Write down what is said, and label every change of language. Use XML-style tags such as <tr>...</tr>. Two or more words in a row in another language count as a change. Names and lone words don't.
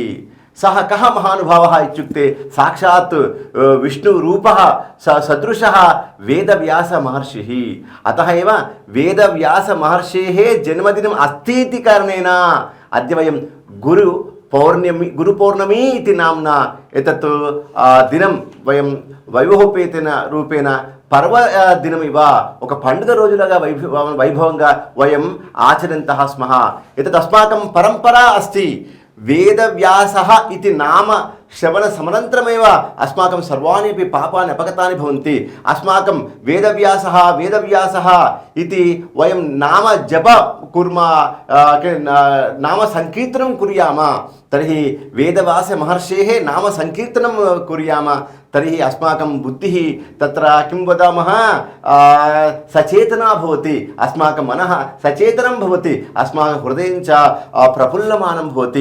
<sa>सः कः महानुभावः इत्युक्ते साक्षात् विष्णुरूपः सदृशः वेदव्यासमहर्षिः। अतः एव वेदव्यासमहर्षेः जन्मदिनम् अस्ति इति कारणेन अद्य वयं गुरुपौर्णमी इति नाम्ना एतत् दिनं वयं वैभवोपेतेन रूपेण पर्वदिनमिव</sa> <te>ఒక పండుగ రోజులుగా వైభవంగా</te> <sa>वयं आचरन्तः स्मः। एतत् अस्माकं परम्परा अस्ति। वेदव्यासः इति नाम श्रवणसमनन्तरमेव अस्माकं सर्वाणि अपि पापानि अपगतानि भवन्ति। अस्माकं वेदव्यासः इति वयं नाम जप कुर्मः, नाम संकीर्तनं कुर्याम, तर्हि वेदव्यासमहर्षेः नाम संकीर्तनं कुर्याम, तर्हि अस्माकं बुद्धिः तत्र किं वदामः सचेतना भवति, अस्माकं मनः सचेतनं भवति, अस्माकं हृदयं च प्रफुल्लमानं भवति।</sa>